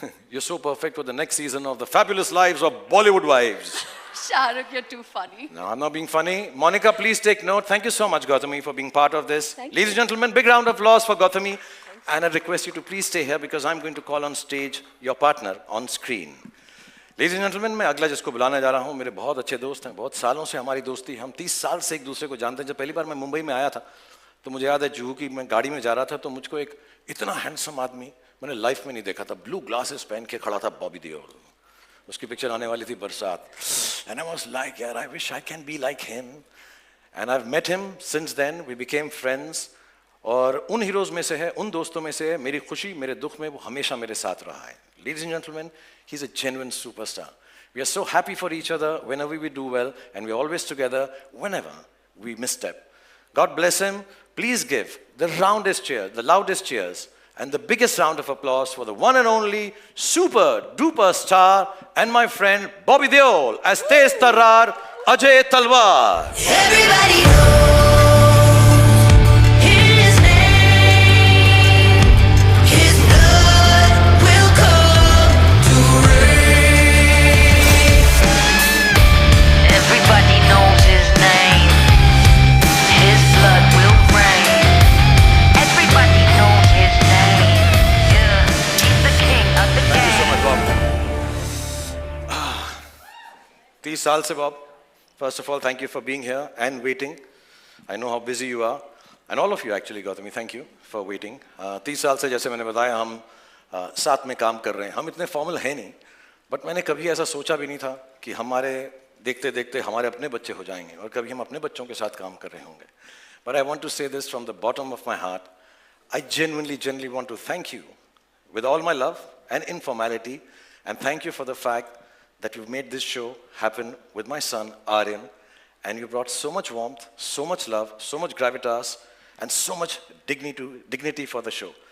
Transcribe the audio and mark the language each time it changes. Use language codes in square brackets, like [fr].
[en] You're so perfect for the next season of The Fabulous Lives of Bollywood Wives. Shahrukh, you're too funny. No, I'm not being funny. Monica, please take note. Thank you so much, Gautami, for being part of this. Thank Ladies and gentlemen, big round of applause for Gautami. And I request you to please stay here because I'm going to call on stage your partner on screen. Ladies and gentlemen, [hi] मैं अगला जिसको बुलाने जा रहा हूँ, मेरे बहुत अच्छे दोस्त हैं, बहुत सालों से हमारी दोस्ती, हम 30 साल से एक दूसरे को जानते हैं. जब पहली बार मैं मुंबई में आया था, तो मुझे याद है जुहू की मैं गाड़ी में जा रहा था, तो मुझको एक इतना हैंडसम आदमी मैंने लाइफ में नहीं देखा था. ब्लू ग्लासेस पहन के खड़ा था, बॉबी देओल. उसकी पिक्चर आने वाली थी बरसात. [en] And I was like, [hi] यार, [en] I wish I can be like him. And I've met him since then. We became friends. [hi] और उन हीरोज में से है, उन दोस्तों में से है, मेरी खुशी मेरे दुख में वो हमेशा मेरे साथ रहा है. [en] Ladies and gentlemen, he's a genuine superstar. We are so happy for each other whenever we do well, and we're always together whenever we misstep. God bless him. Please give the loudest cheers, and the biggest round of applause for the one and only super duper star and my friend Bobby Deol as Tez Tarrar, Ajay Talwar. Everybody knows his name. His blood will come to rain. Everybody knows his name. His blood will rain. Everybody knows his name. Yeah, he's the king of the Thank you so game. much, Bob. [hi] 30 साल से Bob. [en] First of all, thank you for being here and waiting. I know how busy you are. And all of you actually, Gautami, thank you for waiting. [hi] 30 साल से जैसे मैंने बताया हम साथ में काम कर रहे हैं. हम इतने फॉर्मल हैं नहीं, बट मैंने कभी ऐसा सोचा भी नहीं था कि हमारे देखते देखते हमारे अपने बच्चे हो जाएंगे और कभी हम अपने बच्चों के साथ काम कर रहे होंगे. [en] But I want to say this from the bottom of my heart. I genuinely want to thank you with all my love and informality, and thank you for the fact that you've made this show happen with my son, Aryan, and you brought so much warmth, so much love, so much gravitas, and so much dignity for the show.